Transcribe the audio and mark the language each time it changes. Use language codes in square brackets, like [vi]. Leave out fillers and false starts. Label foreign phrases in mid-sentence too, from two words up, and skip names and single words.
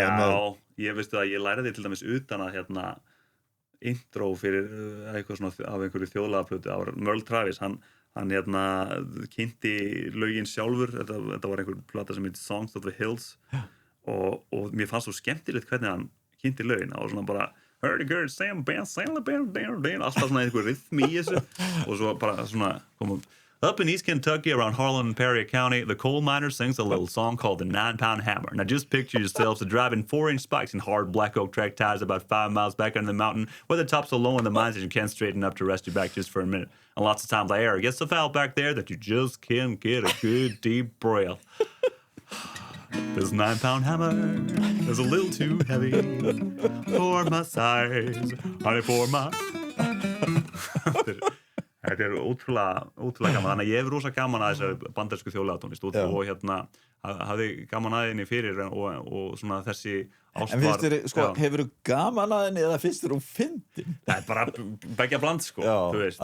[is] já, ég veistu að ég læri því til dæmis utan að intro fyrir eitthvað svona af einhverju þjóðlagaplötu á Merle Travis, hann kynnti lögin sjálfur þetta var einhver plata sem heitir Songs of the Hills og mér fannst svo skemmtilegt hvernig hann kynnti lögin og svona bara alltaf svona einhver rytmi í þessu og svo bara svona komum [en] Up in East Kentucky, around Harlan and Perry County, the coal miner sings a little song called the 9-Pound Hammer. Now just picture yourselves driving 4-inch spikes in hard black oak track tires about 5 miles back under the mountain, where the top's so low in the mines that you can't straighten up to rest your back just for a minute. And lots of times the air gets so foul back there that you just can't get a good deep breath. This 9-pound hammer is a little too heavy for my size, honey, for my... [is] Þetta ótrúlega gaman, þannig að ég hefur rosa gaman að þessari bandarísku þjóðlagatónlist og hafði gaman að henni fyrir og svona þessi ástvar. En finnst þér, sko, hefur þú gaman að henni eða finnst þér þú fyndin? Það er bara begja bland, sko, þú veist.